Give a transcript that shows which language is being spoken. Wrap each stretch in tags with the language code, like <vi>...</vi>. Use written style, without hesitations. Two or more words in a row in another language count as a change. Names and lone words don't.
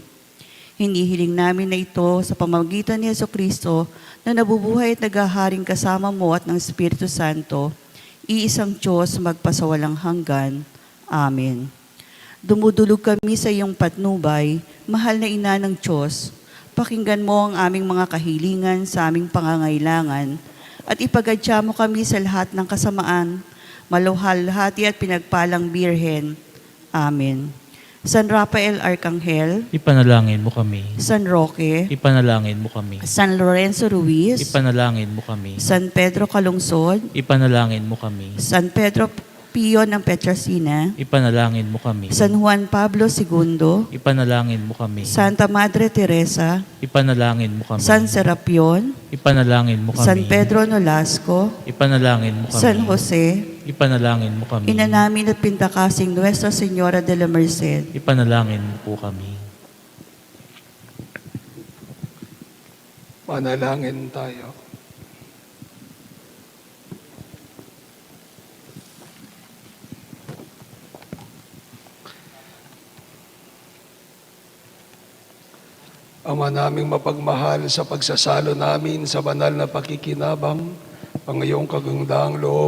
<tl>Hinihiling namin na ito sa pamamagitan ni Jesucristo na nabubuhay at naghaharing kasama mo at ng Espiritu Santo, iisang Diyos magpasawalang hanggan. Amen. Dumudulog kami sa iyong patnubay, mahal na Ina ng Diyos. Pakinggan mo ang aming mga kahilingan sa aming pangangailangan at ipagadya mo kami sa lahat ng kasamaan, maluhalhati at pinagpalang Birhen. Amen. San Rafael Arcangel, Ipanalangin mo kami. San Roque, Ipanalangin mo kami. San Lorenzo Ruiz, Ipanalangin mo kami. San Pedro Calungsod, Ipanalangin mo kami. San Pedro Pio ng Petrasina, Ipanalangin mo kami. San Juan Pablo II, Ipanalangin mo kami. Santa Madre Teresa, Ipanalangin mo kami. San Serapion, Ipanalangin mo kami. San Pedro Nolasco, Ipanalangin mo kami. San Jose, Ipanalangin mo kami. Ina namin at pintakasing Nuestra Señora de la Merced. Ipanalangin mo po kami. Manalangin tayo. Ama naming mapagmahal, sa pagsasalo namin sa banal na pakikinabang, ang iyong kagandahang loob</tl>